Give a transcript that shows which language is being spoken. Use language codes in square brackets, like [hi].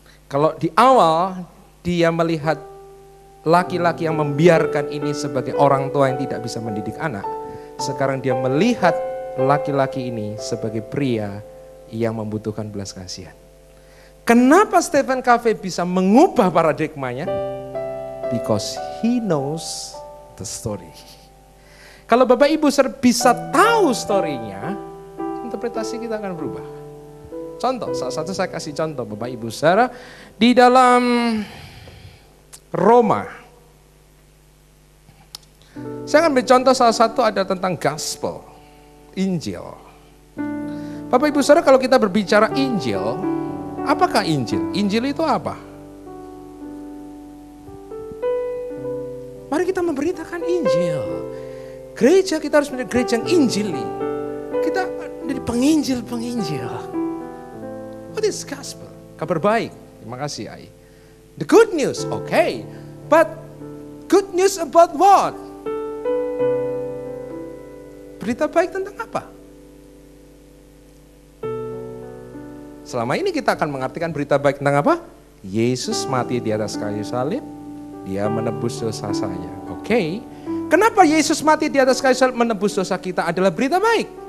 [id] Kalau di awal dia melihat laki-laki yang membiarkan ini sebagai orang tua yang tidak bisa mendidik anak. Sekarang dia melihat laki-laki ini sebagai pria yang membutuhkan belas kasihan. Kenapa Stephen Covey bisa mengubah paradigmanya? [en] Because he knows the story. [id] Kalau Bapak Ibu bisa tahu story-nya, interpretasi kita akan berubah. Contoh, salah satu saya kasih contoh Bapak Ibu saudara, di dalam Roma. Saya akan bercontoh salah satu ada tentang gospel, Injil. Bapak Ibu saudara kalau kita berbicara Injil, apakah Injil? Injil itu apa? Mari kita memberitakan Injil. Gereja kita harus menjadi gereja yang Injili. Kita menjadi penginjil. [en] What is gospel? [id] Kabar baik. Terima kasih [en] Ai. The good news, okay. But good news about what? [id] Berita baik tentang apa? Selama ini kita akan mengartikan berita baik tentang apa? Yesus mati di atas kayu salib, dia menebus dosa saya. Oke. Kenapa Yesus mati di atas kayu salib menebus dosa kita adalah berita baik?